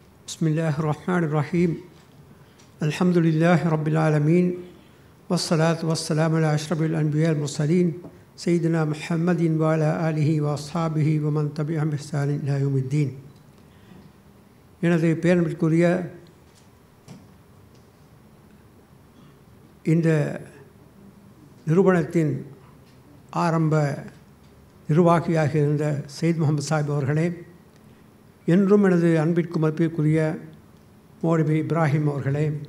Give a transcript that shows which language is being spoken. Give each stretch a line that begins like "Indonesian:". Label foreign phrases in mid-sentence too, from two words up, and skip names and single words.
Arabic: بسم الله الرحمن الرحيم. الحمد لله رب العالمين. والصلاة والسلام على أشرف الأنبياء المرسلين. سيدنا محمد وعلى آله وأصحابه ومن تبعهم بإحسان إلى يوم الدين.
Tamil: எனது பேரன்பிற்குரிய இந்த நிறுவனத்தின் ஆரம்ப நிர்வாகியாக இருந்த சையத் முகமது சாஹிப் அவர்களே, என்றும் எனது அன்பிற்கு மதிப்பிற்குரிய மௌலவி இப்ராஹிம் அவர்களே,